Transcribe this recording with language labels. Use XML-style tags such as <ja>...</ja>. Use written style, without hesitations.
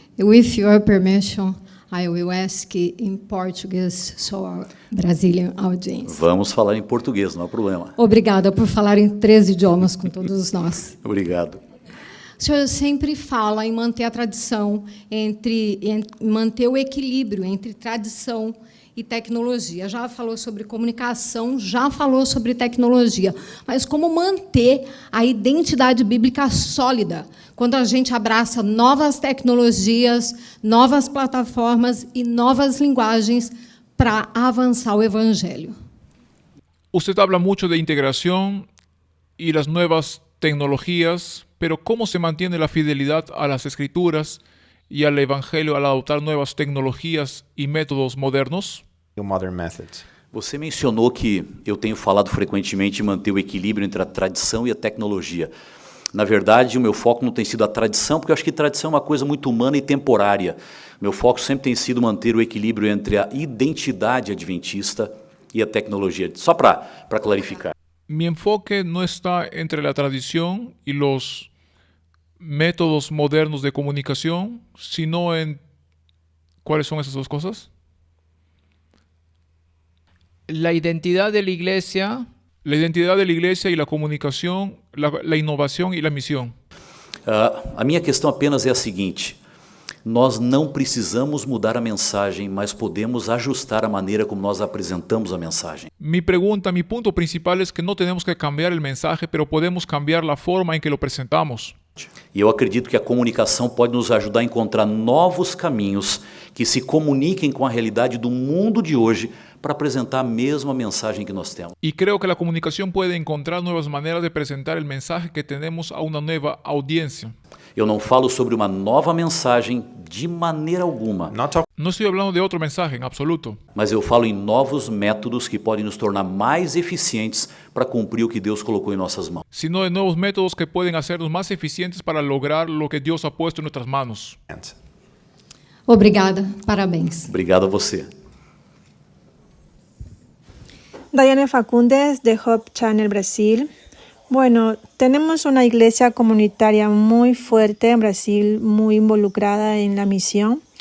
<en>With your permission, I will ask in Portuguese so our Brazilian audience.</en> <pt>Vamos falar em português, não há problema. Obrigada por falar em 3 idiomas com todos nós. Obrigado. O senhor sempre fala em manter a tradição, manter o equilíbrio entre tradição e tecnologia. Já falou sobre comunicação, já falou sobre tecnologia. Mas como manter a identidade bíblica sólida quando a gente abraça novas tecnologias, novas plataformas e novas linguagens para avançar o evangelho?</pt> <es>Usted habla mucho de integración y las nuevas tecnologías, pero ¿cómo se mantiene la fidelidad a las escrituras y al evangelio al adoptar nuevas tecnologías y métodos modernos?</es> <en>Modern methods.</en> <pt>Você mencionou que eu tenho falado frequentemente em manter o equilíbrio entre a tradição e a tecnologia. Na verdade, o meu foco não tem sido a tradição, porque eu acho que tradição é uma coisa muito humana e temporária. Meu foco sempre tem sido manter o equilíbrio entre a identidade adventista e a tecnologia. Só para clarificar.</pt> <es>Mi enfoque no está entre la tradición y los métodos modernos de comunicación, sino en... ¿Cuáles son esas dos cosas? La identidad de la iglesia La identidad de la iglesia y la comunicación, la innovación y la misión.</es> <pt>A minha questão apenas é a seguinte: nós não precisamos mudar a mensagem, mas podemos ajustar a maneira como nós apresentamos a mensagem.</pt> <es>Mi punto principal es que no tenemos que cambiar el mensaje, pero podemos cambiar la forma en que lo presentamos.</es> <pt>E eu acredito que a comunicação pode nos ajudar a encontrar novos caminhos que se comuniquem com a realidade do mundo de hoje para apresentar a mesma mensagem que nós temos.</pt> <es>Y creo que la comunicación puede encontrar nuevas maneras de presentar el mensaje que tenemos a una nueva audiencia.</es> <pt>Eu não falo sobre uma nova mensagem de maneira alguma,</pt> <es>No estoy hablando de otro mensaje en absoluto,</es> <pt>mas eu falo em novos métodos que podem nos tornar mais eficientes para cumprir o que Deus colocou em nossas mãos.</pt> <es>sino de nuevos métodos que pueden hacernos más eficientes para lograr lo que Dios ha puesto en nuestras manos.</es> <pt>Obrigada, parabéns. Obrigado a você. Daiane Facundes de Hope Channel Brasil.</pt> <es>Bueno, tenemos una iglesia comunitaria muy fuerte en Brasil, muy involucrada en la misión.</es>